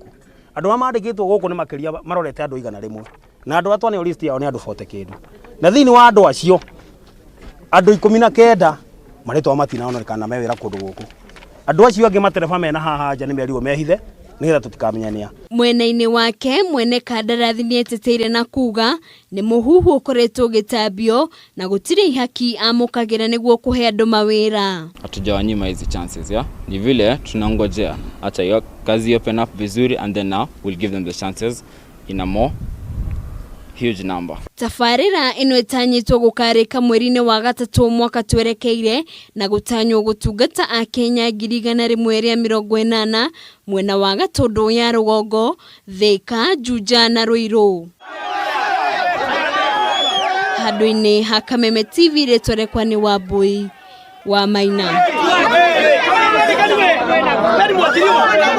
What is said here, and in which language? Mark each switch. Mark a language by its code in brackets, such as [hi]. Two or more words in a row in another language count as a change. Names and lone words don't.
[ki] Andũ arĩa mandĩkĩtwo gũkũ nĩ makĩria marorete andũ 100 na andũ arĩa twaneo list yao nĩ andũ 40 kĩndũ na thĩinĩ wa andũ acio andũ 19 marĩtwa matinaonekana me wĩra kũndũ gũkũ. Andũ acio angĩ matereba mena haha nja nĩ merirwo mehithe nĩgetha tũtikamenya. Mwena-inĩ wake mwene kandarathi nĩ eteteire na kuga nĩ mũhuhu ũkoretwo ũgĩtambio na gũtirĩ ihaki amũkagĩra nĩguo kũhe andũ mawĩra. [sw] Hatujawanyima hizi [en] chances [sw] ya. Ni vile tunangojea acha hiyo kazi [en] open up vizuri and then now we'll give them the chances in a more huge number. [ki] Tafarĩra ĩno ĩtanyĩtwo gũkarĩka mweri-inĩ wa gatatũ mwaka twerekeire na gũtanywo gũtungata a Kenya 180 mwena wa Gatũndũ ya rũgongo, Thika, Juja na Ruiru. Handũ-inĩ ha Kameme TV rĩtwa nĩ Wambui wa Maina.